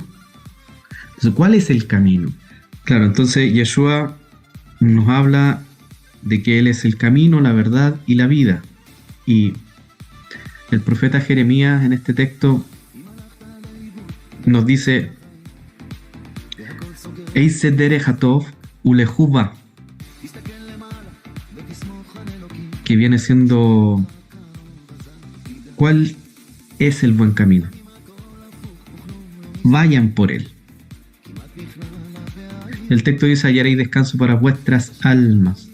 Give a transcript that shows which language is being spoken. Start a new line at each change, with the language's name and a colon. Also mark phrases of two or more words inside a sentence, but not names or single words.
Spanish: Entonces, ¿cuál es el camino? Claro, entonces Yeshua nos habla de que Él es el camino, la verdad y la vida. Y el profeta Jeremías en este texto nos dice:
Hebrew: איזה דרך הטוב ולכו בה,
Spanish: que viene siendo ¿cuál es el buen camino? Vayan por él. El texto dice: hallaréis descanso para vuestras almas.